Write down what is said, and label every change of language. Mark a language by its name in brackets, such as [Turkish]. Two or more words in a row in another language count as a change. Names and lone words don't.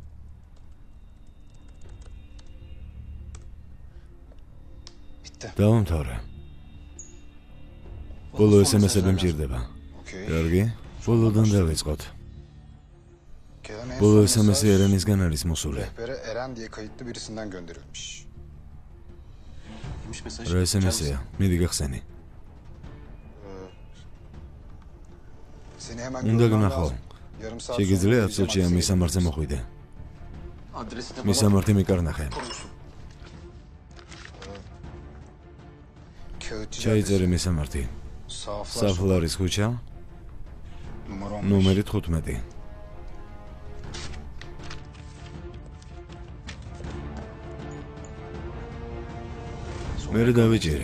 [Georgian] დავამთავრე. ბოლო SMS-ები მჭირდება. კარგი, ბოლოდან დავიწყოთ. ბოლო SMS-ი ერენისგან არის მოსული. [Turkish] Eren diye kayıtlı birisinden gönderilmiş. [Georgian] რა SMS-ია? მიდი გახსენი. [Turkish] Seni hemen [Georgian] უნდა [Turkish] görmem [Georgian] გნახო. [Turkish] lazım. Yarım saat [Georgian] შეგიძლია წუთში ამ მისამართზე მოხვიდე. მისამართი მიკარნახე. ჩაიწერე მისამართი. საფლარის ქუჩა. ნომერი 15. მერე დავიჭირე.